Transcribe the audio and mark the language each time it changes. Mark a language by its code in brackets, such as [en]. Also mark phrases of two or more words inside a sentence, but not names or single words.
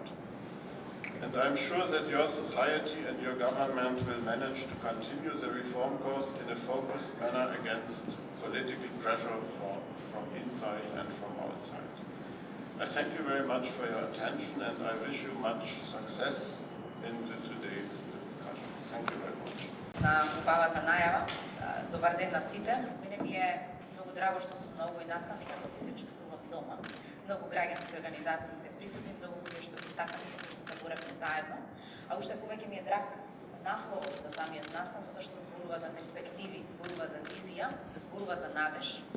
[en] And I'm sure that your society and your government will manage to continue the reform course in a focused manner against political pressure from inside and from outside. I thank you very much for your attention and I wish you much success in today's discussion. Thank you very much. [mk] На убавата најава. Добар ден на сите. Мене ми е многу драго што сум на овој настан и како се чувствувам дома. Многу граѓански организации се присутни, многу луѓе што ги сакаме што се боревме заедно. А уште повеќе ми е драг насловот на самиот настан затоа што зборува за перспективи, зборува за визија, зборува за надеж.